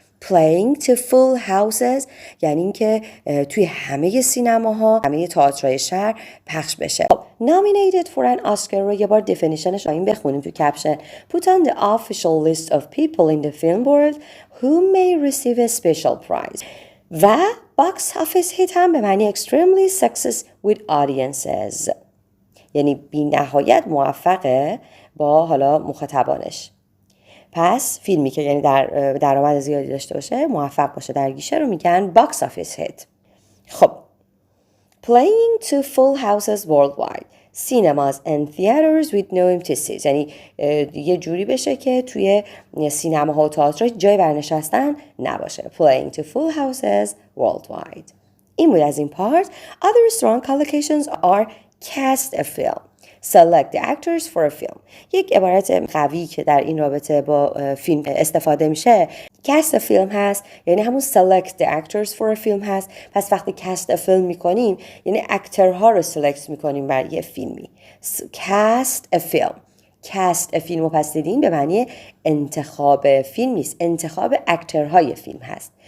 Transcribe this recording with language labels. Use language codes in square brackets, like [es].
[en] Playing to full houses [fa] یعنی اینکه توی همه سینماها، همه تئاترهای شهر پخش بشه. [en] Nominated for an Oscar [fa] رو یه بار definitionش رو این بخونیم تو کپشن. Put on the official list of people in the film world who may receive a special prize. و [en] box office hit [fa] هم به معنی [en] extremely success with audiences. [fa] یعنی بی نهایت موفقه با حالا مخاطبانش. پس فیلمی که یعنی درآمد زیادی داشته باشه موفق باشه در گیشه رو میگن [en] box office hit. [fa] خب [en] playing to full houses worldwide cinemas and theaters with no empty seats [fa] یعنی یه جوری بشه که توی سینماها و تئاتر جای برنشستن نباشه. [en] Playing to full houses worldwide. [fa] این بود از این پارت. [en] Other strong collocations are cast a film. Select the actors for a film. [fa] یک عبارت قوی که در این رابطه با فیلم استفاده میشه [en] cast a film [fa] هست، یعنی همون [en] select the actors for a film [fa] هست. پس وقتی [en] cast a film [fa] میکنیم یعنی اکترها رو select میکنیم برای یه فیلمی. [en] cast a film. [fa] cast a فیلم رو پس دیدین به معنی انتخاب فیلم نیست، انتخاب اکترهای فیلم هست.